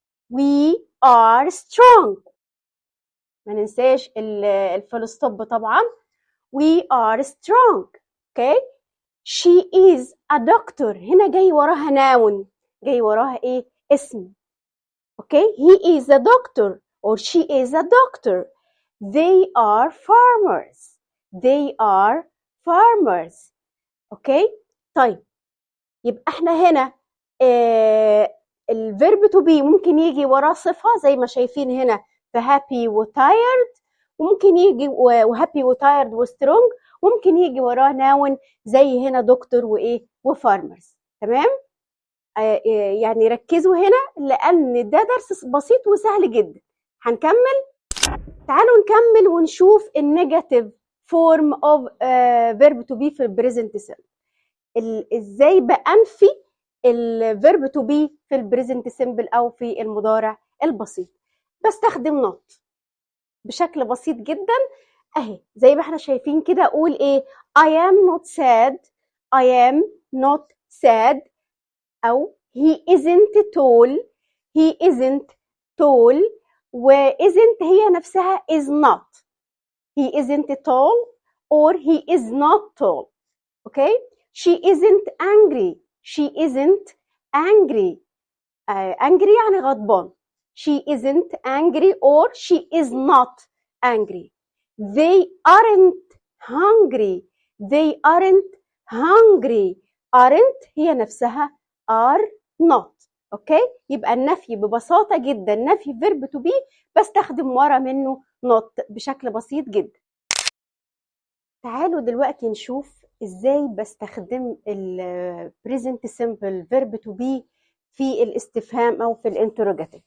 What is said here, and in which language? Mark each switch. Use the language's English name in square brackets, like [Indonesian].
[English] We are strong. [Arabic] ما ننساش الفول ستوب طبعا. [English] We are strong. Okay. She is a doctor. [Arabic] هنا جاي وراها noun، جاي وراها ايه؟ اسم. [English] Okay. He is a doctor or she is a doctor. They are farmers. They are farmers. [Arabic] اوكي؟ طيب يبقى احنا هنا الفيرب تو بي ممكن يجي وراه صفة زي ما شايفين هنا في happy وتايرد، وممكن يجي وهابي وتايرد وسترونج، وممكن يجي وراه ناون زي هنا دكتور وايه وفارمرز. تمام؟ يعني ركزوا هنا لان ده درس بسيط وسهل جدا. هنكمل. تعالوا نكمل ونشوف النيجاتيف فورم اوف فيرب تو بي في البريزنت سيمبل. ازاي بانفي الفيرب تو بي في البريزنت سيمبل او في المضارع البسيط؟ بستخدم نوت بشكل بسيط جدا اهي زي ما احنا شايفين كده. اقول ايه؟ [English] I am not sad. I am not sad. او he isn't tall. he isn't tall. [Arabic] و isn't هي نفسها [English] is not. he isn't tall or he is not tall. Okay. She isn't angry. she isn't angry. [Arabic] angry يعني غضبان. [English] she isn't angry or she is not angry. they aren't hungry. they aren't hungry. aren't [Arabic] هي نفسها [English] are not. [Arabic] اوكي؟ يبقى النفي ببساطة جدا نفي فيرب تو بي بستخدم ورا منه not بشكل بسيط جدا. تعالوا دلوقتي نشوف ازاي بستخدم ال present simple verb to be في الاستفهام او في الانتروجاتيف.